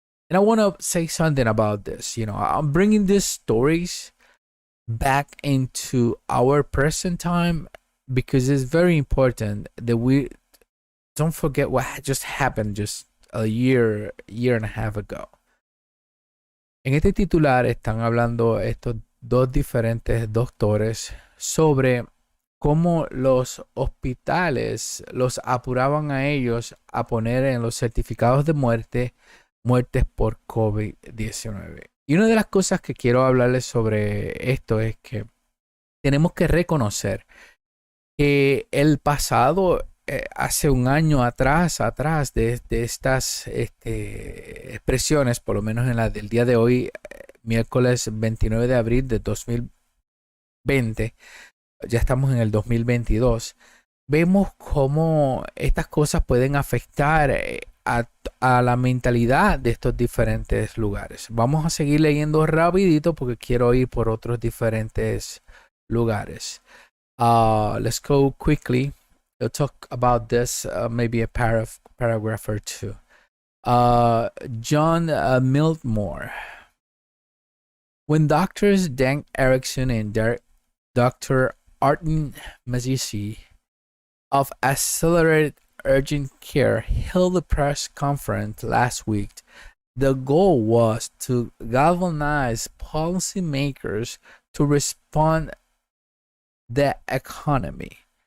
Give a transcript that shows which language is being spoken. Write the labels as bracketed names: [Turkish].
[English] And I want to say something about this. You know, I'm bringing these stories back into our present time because it's very important that we don't forget what just happened just a year and a half ago. [Spanish] En este titular están hablando estos dos diferentes doctores sobre cómo los hospitales los apuraban a ellos a poner en los certificados de muerte muertes por COVID-19. Y una de las cosas que quiero hablarles sobre esto es que tenemos que reconocer que el pasado, hace un año atrás de estas expresiones, por lo menos en la del día de hoy, miércoles 29 de abril de 2020, ya estamos en el 2022, vemos cómo estas cosas pueden afectar a la mentalidad de estos diferentes lugares. Vamos a seguir leyendo rapidito porque quiero ir por otros diferentes lugares. [English] Let's go quickly. We'll talk about this, maybe a paragraph or two. John Miltimore. When doctors Dan Erickson and Dr. Artin Mazici of Accelerated Urgent Care held a press conference last week, the goal was to galvanize policymakers to respond the economy.